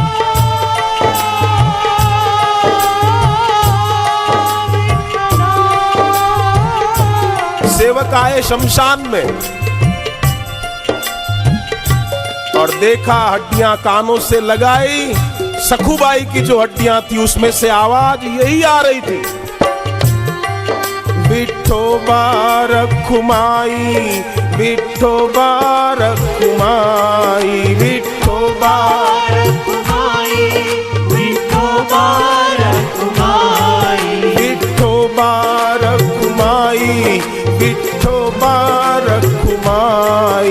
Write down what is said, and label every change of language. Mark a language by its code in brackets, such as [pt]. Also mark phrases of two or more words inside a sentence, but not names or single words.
[hi] सेवक आए शमशान में और देखा हड्डियां कानों से लगाई, सखुबाई की जो हड्डियां थी उसमें से आवाज यही आ रही थी, विठोबा रखुमाई, विठोबा रखुमाई, विठोबा रखुमाई, विठोबा रखुमाई, विठोबा रखुमाई, विठोबा रखुमाई,